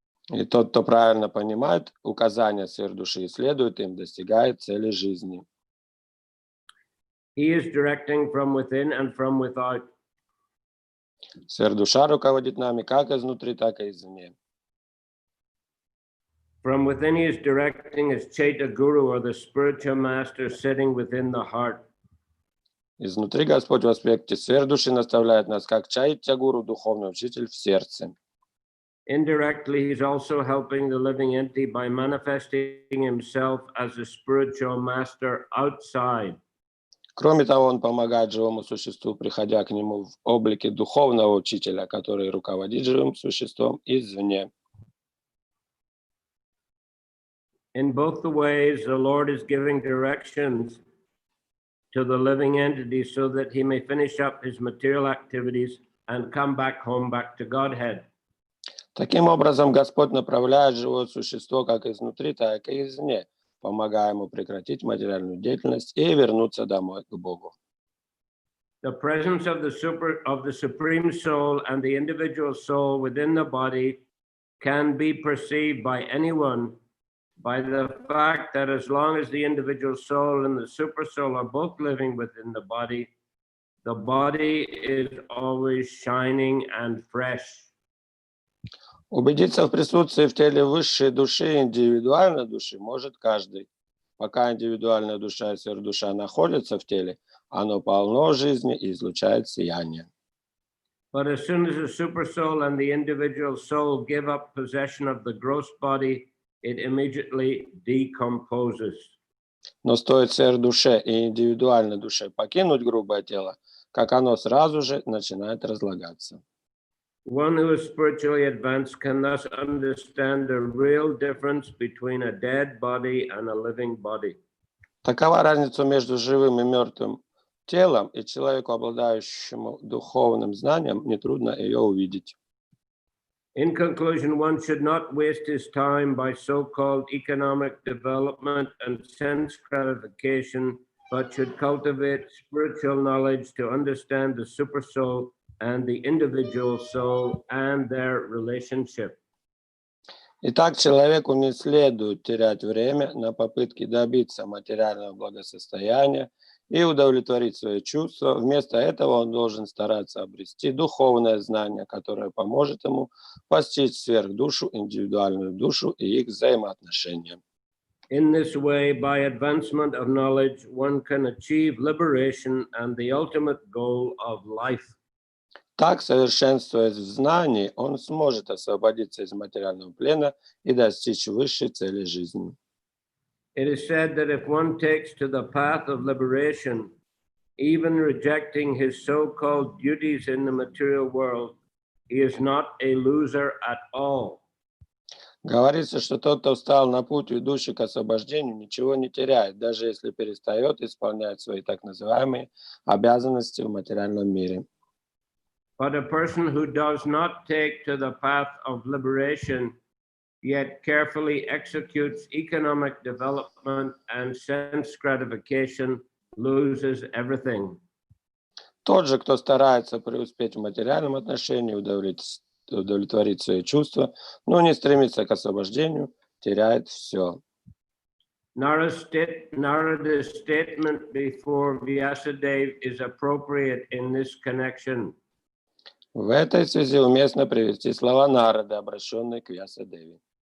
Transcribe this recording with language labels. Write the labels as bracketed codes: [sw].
[ru] И тот, кто правильно понимает указания сверхдуши и следует им, достигает цели жизни. [en] He is directing from within and from without. [ru] Сверхдуша руководит нами как изнутри, так и извне. [en] From within, he is directing as Chaita Guru or the spiritual master sitting within the heart. [ru] Изнутри Господь в аспекте сфер души наставляет нас, как чайтья-гуру, духовный учитель в сердце. [en] Indirectly, he's also helping the living entity by manifesting himself as a spiritual master outside. [ru] Кроме того, он помогает живому существу, приходя к нему в облике духовного учителя, который руководит живым существом извне. [en] In both the ways, the Lord is giving directions to the living entity so that he may finish up his material activities and come back home, back to Godhead. [ru] Таким образом, Господь направляет живое существо как изнутри, так и извне, помогая ему прекратить материальную деятельность и вернуться домой к Богу. [en] The presence of the Supreme Soul and the individual soul within the body can be perceived by anyone by the fact that as long as the individual soul and the super soul are both living within the body is always shining and fresh. [ru] Убедиться в присутствии в теле высшей души и индивидуальной души может каждый. Пока индивидуальная душа и сверхдуша находятся в теле, оно полно жизни и излучает сияние. [en] But as soon as the super soul and the individual soul give up possession of the gross body, it immediately decomposes. [ru] Но стоит сверхдуше и индивидуальной душе покинуть грубое тело, как оно сразу же начинает разлагаться. [en] One who is spiritually advanced can thus understand the real difference between a dead body and a living body. [ru] Такова разница между живым и мертвым телом, и человеку, обладающему духовным знанием, нетрудно ее увидеть. [en] In conclusion, one should not waste his time by so-called economic development and sense gratification, but should cultivate spiritual knowledge to understand the super soul and the individual soul and their relationship. [ru] Итак, человеку не следует терять время на попытки добиться материального благосостояния и удовлетворить свои чувства. Вместо этого он должен стараться обрести духовное знание, которое поможет ему постичь сверхдушу, индивидуальную душу и их взаимоотношения. [en] In this way, by advancement of knowledge, one can achieve liberation and the ultimate goal of life. [ru] Так, совершенствуясь в знании, он сможет освободиться из материального плена и достичь высшей цели жизни. [en] It is said that if one takes to the path of liberation, even rejecting his so-called duties in the material world, he is not a loser at all. [ru] Говорится, что тот, кто встал на путь, ведущий к освобождению, ничего не теряет, даже если перестает исполнять свои так называемые обязанности в материальном мире. [en] But a person who does not take to the path of liberation, yet carefully executes economic development and sense gratification, loses everything. [ru] Тот же, кто старается преуспеть в материальном отношении, удовлетворить свои чувства, но не стремится к освобождению, теряет все. [en] Narada's statement before Vyasadeva is appropriate in this connection. [ru] В этой связи уместно привести слова Нарады, обращенные к Вьясадеве.